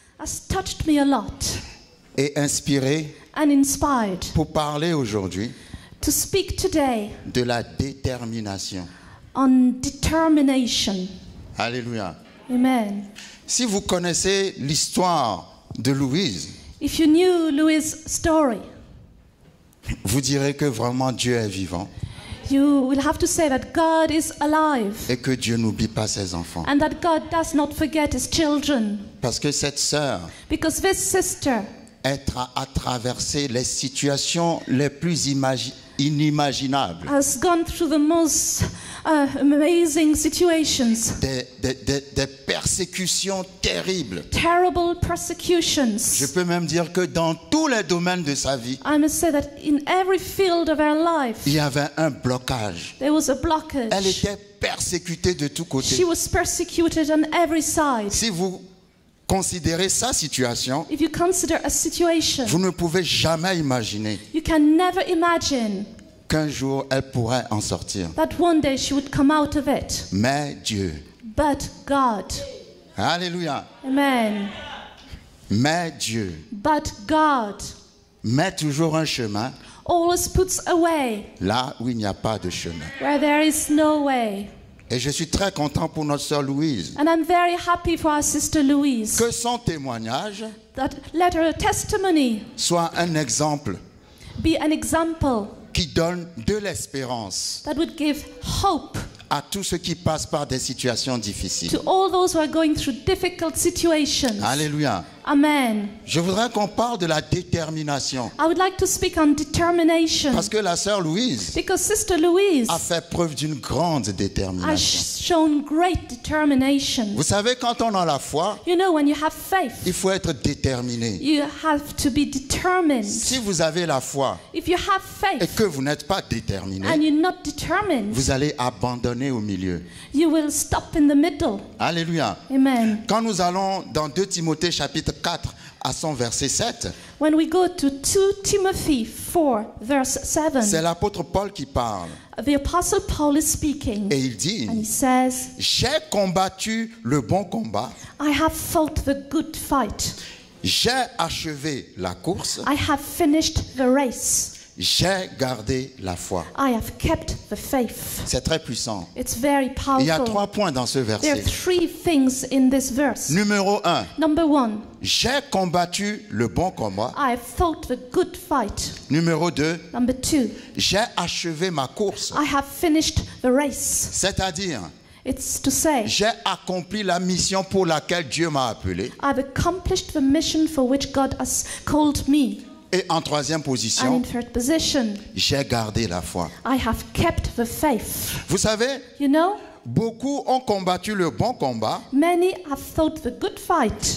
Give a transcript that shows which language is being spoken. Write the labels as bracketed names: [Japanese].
[English] has touched me a lot [French] et inspiré [English] and inspired [French] pour parler aujourd'hui [English] to speak today [French] de la détermination. [English] on determination. [French] Alléluia. [English] Amen. [French] Si vous connaissez l'histoire de Louise, [English] If you knew Louise's story, [French] vous direz que vraiment Dieu est vivant [English] you will have to say that God is alive [French] et que Dieu n'oublie pas ses enfants. [English] and that God does not forget his children. [French] Parce que cette sœur [English] Because this sister [French] a traversé les situations les plus inimaginables. [English] has gone through the most amazing situations, [French] Des persécutions terribles. [English] terrible persecutions. [French] Je peux même dire que dans tous les domaines de sa vie, [English] I must say that in every field of her life, [French] il y avait un blocage. [English] there was a [French] Elle [English] blockage. [French] était persécutée de tous [English] She [French] côtés. [English] was persecuted on every side. [French] Si vous considérez sa situation, [English] If you consider a situation, [French] vous ne pouvez jamais imaginer [English] you can never imagine [French] qu'un jour elle pourrait en sortir. [English] that one day she would come out of it. [French] Mais Dieu, [English] But God, [French] alléluia, [English] amen. [French] mais Dieu [English] But God [French] met toujours un chemin [English] always puts a way [French] là où il n'y a pas de chemin. [English] where there is no way. [French] Et je suis très content pour notre sœur Louise. [English] And I'm very happy for our sister Louise. [French] Que son témoignage [English] That let her testimony [French] soit un exemple [English] be an example [French] qui donne de l'espérance [English] that would give hope [French] à tous ceux qui passent par des situations difficiles. [English] to all those who are going through difficult situations. [French] Alléluia. [English] Amen. [French] Je voudrais qu'on parle de la détermination. [English] I would like to speak on determination [French] Parce que la sœur Louise [English] because Sister Louise [French] a fait preuve d'une grande [English] has [French] détermination. [English] shown great determination. [French] Vous savez, quand on a la foi, [English] You know, when you have faith, [French] il faut être déterminé. [English] you have to be determined. [French] Si vous avez la foi [English] If you have [French] et [English] faith [French] que vous n'êtes pas déterminé, [English] and you're not determined, [French] vous allez abandonner au milieu. [English] you will stop in the middle. [French] Alléluia. [English] Amen. [French] Quand nous allons dans 2 Timothée chapitre 4 à son verset 7, [English] When we go to 2 Timothy 4, verse [French] c'est [English] 7, [French] l'apôtre Paul qui parle. [English] the Apostle Paul is speaking, [French] Et il dit, [English] and he says, [French] j'ai combattu le bon combat, [English] I have fought the good fight. [French] j'ai achevé la course, [English] I have finished the race. [French] j'ai gardé la foi. [English] I have kept the faith. [French] C'est très puissant. [English] It's very [French] Il y a [English] powerful. [French] 3 points dans ce [English] There are [French] verset. [English] 3 things in this verse. [French] Numéro 1, [English] Number 1, [French] j'ai combattu le bon combat. [English] I have fought the good fight. [French] Numéro 2, [English] Number 2, [French] j'ai achevé ma course. [English] I have finished the race. [French] C'est-à-dire, [English] It's to say, [French] j'ai accompli la mission pour laquelle Dieu m'a appelé. [English] I've accomplished the mission for which God has called me. [French] Et en 3e [English] And [French] position, [English] in third position, [French] j'ai gardé la foi. [English] I have kept the faith. [French] Vous savez, [English] You know, [French] beaucoup ont combattu le bon combat. [English] many have fought the good fight